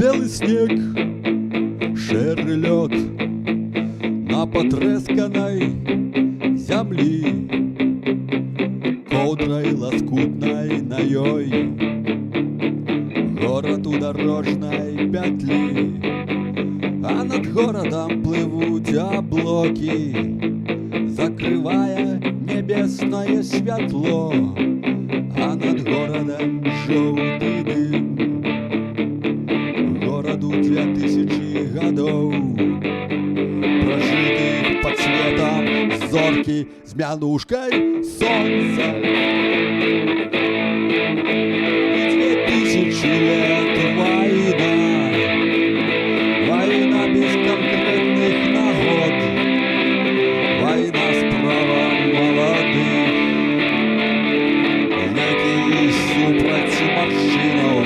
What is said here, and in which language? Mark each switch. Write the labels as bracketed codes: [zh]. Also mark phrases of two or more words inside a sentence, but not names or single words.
[be] снег, шэры лёд на патрэсканай зямлі, коўдрай ласкутнай на ёй горад у дарожнай пятлі, а над горадам плывуць аблокі, закрывае небеснае святло, а над горадам жоўты дым. Гораду 2000 гадоў, [ru] прожитых под светом [be] зоркі з мянушкай сонца. [ru] И 2000 лет война, война без конкретных нагод, война с правом молодых, [be] які супраць маршчынаў.